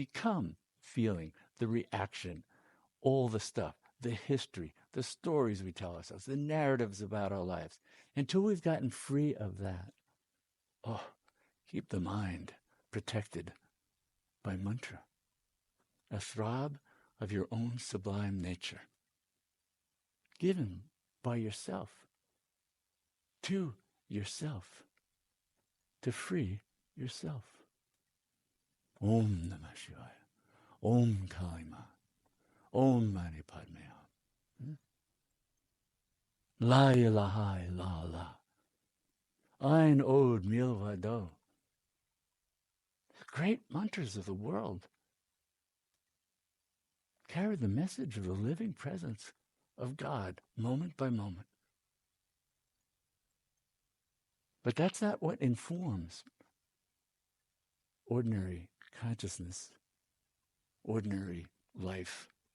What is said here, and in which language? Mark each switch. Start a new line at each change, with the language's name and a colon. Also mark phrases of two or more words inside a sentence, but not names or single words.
English: become feeling, the reaction, all the stuff, the history, the stories we tell ourselves, the narratives about our lives, until we've gotten free of that, keep the mind protected by mantra, a throb of your own sublime nature, given by yourself, to yourself, to free yourself.
Sanskrit: Om Namah Shivaya, Om Kalima, Om Mani Padme Hum.
Arabic: لا إله إلا الله,
Hebrew: אין עוד מלבדו.
English: Great mantras of the world carry the message of the living presence of God moment by moment. But that's not what informs ordinary consciousness, ordinary life.